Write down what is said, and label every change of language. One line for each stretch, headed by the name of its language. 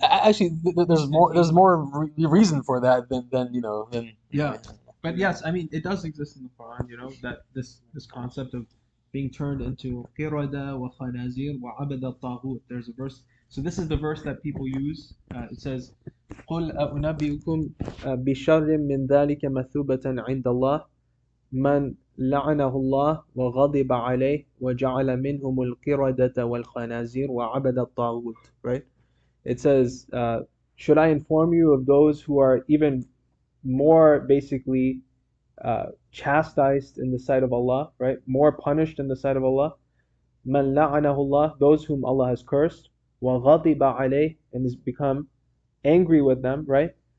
English: Actually, there's more reason for that than. Yeah. But yes, I mean, it does exist in the Quran, that this concept of being turned into
Arabic: qirada wa khanazir wa abada taghut.
English: There's a verse. So this is the verse that people use. It says,
Arabic: قُلْ أَنَبِّئُكُمْ بِشَرٍّ مِّن ذَلِكَ مَثُوبَةً عِندَ اللَّهِ مَنْ لعنه الله وغضب عليه وجعل منهم القردة والخنازير وعبد الطاغوت.
English: Right? It says, should I inform you of those who are even more basically chastised in the sight of Allah, right? More punished in the sight of Allah.
Arabic: مَنْ لعنه الله,
English: those whom Allah has cursed.
Arabic: وغضب عليه,
English: and has become angry with them, right?